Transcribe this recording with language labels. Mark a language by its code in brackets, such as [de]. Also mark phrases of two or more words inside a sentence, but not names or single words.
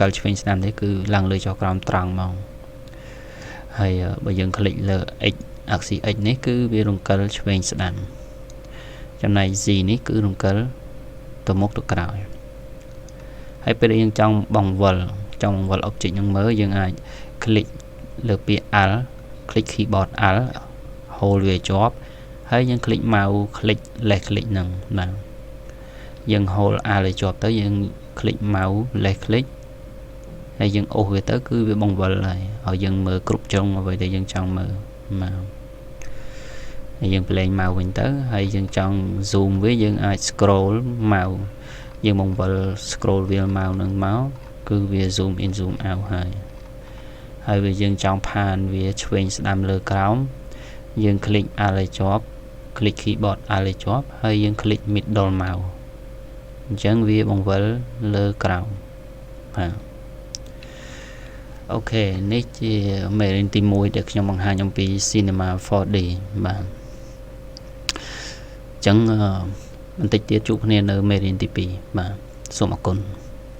[km] លឆ្វេងស្ដាំទេគឺឡើងលើចុះក្រោមត្រង់មកហើយបើយើងคลิกលើ [en] X axis [km] X នេះគឺវារង្គិលឆ្វេងស្ដាំចំណែក Z នេះគឺរង្គិលទៅមុខទៅក្រោយហើយពេលដែលយើងចង់បង្វិល object ហ្នឹងមើល យើងអាច click លើពាក្យ [en] Alt click keyboard Alt hold [km] វាជាប់ហើយយើង click [en] mouse click left click [km] ហ្នឹងបាទយើង [en] hold Alt [km] ឲ្យជាប់ទៅយើង [en] click mouse left click [km] ហើយយើងអូសវាទៅគឺវាបង្វិលហើយឲ្យយើងមើលគ្រប់ជ្រុងអ្វីដែលយើងចង់មើលបាទហើយយើង [en] play mouse [km] វិញទៅហើយយើងចង់ zoom វាយើងអាច [en] scroll mouse [km] យើងបង្វិល [en] scroll wheel [km] mouse នឹងមកគឺវា [en] zoom in zoom out [km] ហើយវាយើងចង់ផានវាឆ្វេងស្ដាំលើក្រោមយើង [en] click Alt [km] ឲ្យជាប់ [en] click keyboard Alt [km] ឲ្យជាប់ហើយយើង [en] click middle mouse [km] អញ្ចឹងវាបង្វិលលើក្រោមបាទ អូខេនេះជាមេរៀនទី1ដែលខ្ញុំបង្ហាញអំពី Cinema 4D បាទអញ្ចឹងបន្តិចទៀតជួបគ្នានៅមេរៀនទី2បាទសូមអរគុណ